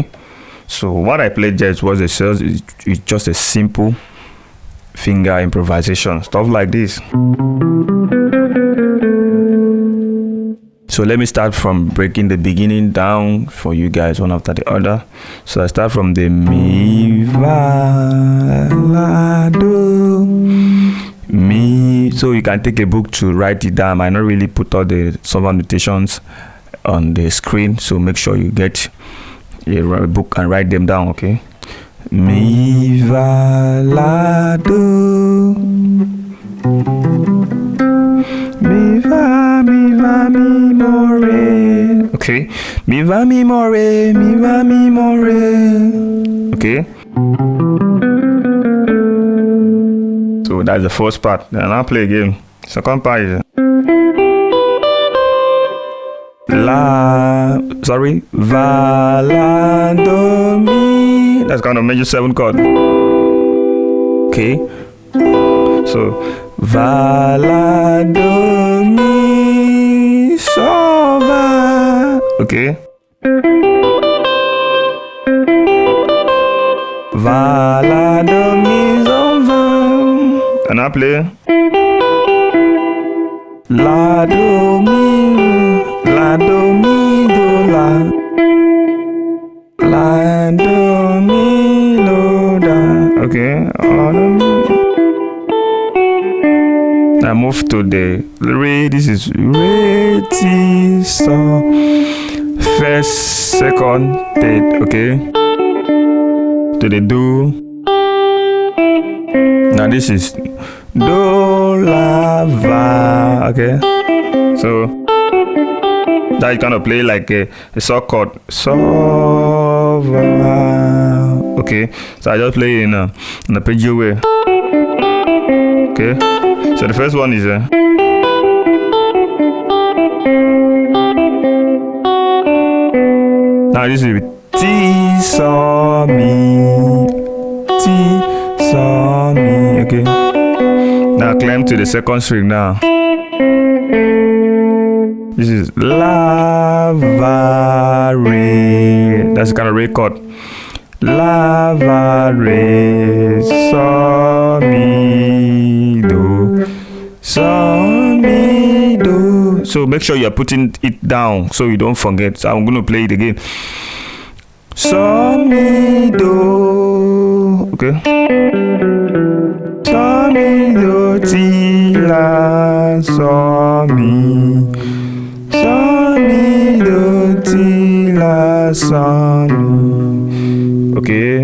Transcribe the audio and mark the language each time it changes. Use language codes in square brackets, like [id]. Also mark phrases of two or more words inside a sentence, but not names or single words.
[en] So what I played just was it's just a simple finger improvisation, stuff like this. So let me start from breaking the beginning down for you guys one after the other. So I start from the mi, va, la, do, mi. So you can take a book to write it down. I not really put all the solver notations on the screen, so make sure you get a book and write them down, okay. Mi, va, la, do, mi, va, mi, mo, re. Okay, mi, va, mi, mo, re, mi, va, mi, mo, re. Okay. So that's the first part. Then I'll play again. Second part is va, la, do, mi. That's kind of major 7 chord. Okay. So va, la, do, mi, so, va. Okay. Va, la, do, mi, so, va. And I play la, do, mi, la, do, mi, do, la, la, do, mi, lo, da. Okay, I move to the re. This is re, ti, so, first, second, third. Okay, to the do. Now this is do, la, va. Okay, so that you kind of play like a so chord, so, va. Okay, so I just play in a arpeggio way. Okay, so the first one is now this is T, so, mi, T, so, mi. Okay, now climb to the second string now. This is la va re. That's the kind of re chord. La va re so mi do mi do. So make sure you're putting it down so you don't forget. So I'm going to play it again. So mi do. Okay. So mi do ti la so mi. So mi do ti la so mi. Okay.